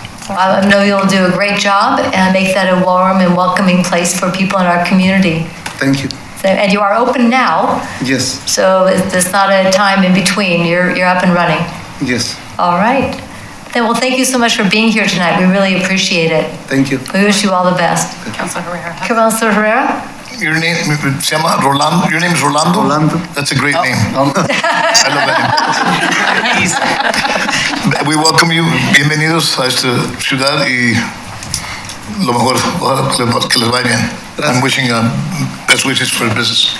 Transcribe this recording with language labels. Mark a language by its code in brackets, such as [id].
[en] I know you'll do a great job and make that a warm and welcoming place for people in our community. Thank you. And you are open now, Yes, so there's not a time in between. You're up and running. yes. All right. Then, well, thank you so much for being here tonight. We really appreciate it. Thank you. We wish you all the best. Councilor Herrera. Councilor Herrera? Your name, [es] se llama Rolando. [en] Your name is Rolando? Rolando. That's a great name. I love that name. We welcome you. [es] Bienvenidos a esta ciudad y lo mejor, ojalá que les vaya bien. [en] I'm wishing you best wishes for your business.